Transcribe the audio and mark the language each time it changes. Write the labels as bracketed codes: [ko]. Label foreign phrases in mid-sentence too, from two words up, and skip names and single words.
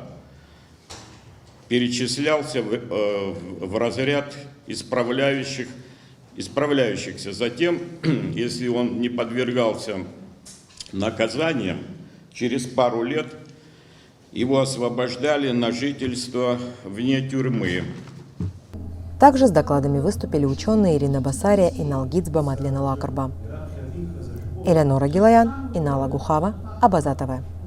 [ru] Перечислялся в разряд исправляющихся. Затем, если он не подвергался наказаниям, через пару лет его освобождали на жительство вне тюрьмы. Также с докладами выступили ученые Ирина Басария и Налгицба Мадлена Лакарба. Элеонора Гилаян, Инала Гухава, Абаза ТВ.